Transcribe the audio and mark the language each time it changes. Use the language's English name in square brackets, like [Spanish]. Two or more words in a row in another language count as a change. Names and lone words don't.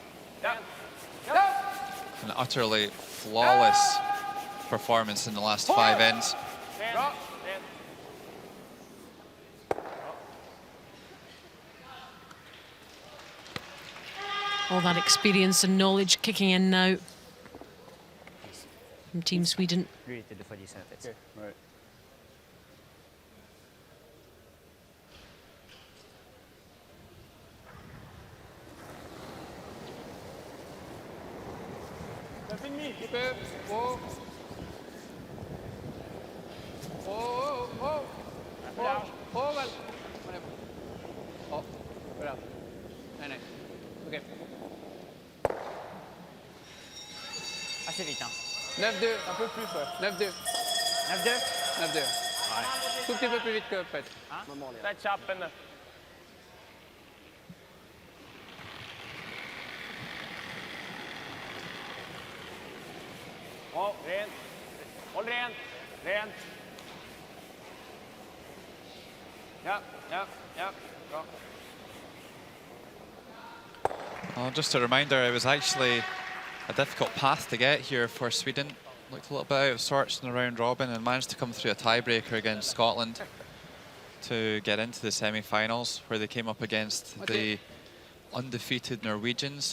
[English] An utterly flawless performance in the last 5 ends. All that experience and knowledge kicking in now from Team Sweden. [French] Lui était 2 fois 10 en fait. Ouais. Ça finit, un petit peu. Oh. Oh, oh, oh. Oh, oh, väl. Oh, voilà. [Swedish] Nej, nej. Okej. [French] Assez vite. Hein. 9-2, un peu plus, ouais. 9-2. 9-2. 9-2. Ouais. Tout petit peu plus vite que Pet. Hein? [Swedish] Där chappen där. Oh, rent. Håll rent. Rent. Ja, ja, ja. Bra. [English] Well, just a reminder, it was actually a difficult path to get here for Sweden. looked a little bit out of sorts in the round robin and managed to come through a tiebreaker against Scotland to get into the semi-finals, where they came up against the undefeated Norwegians.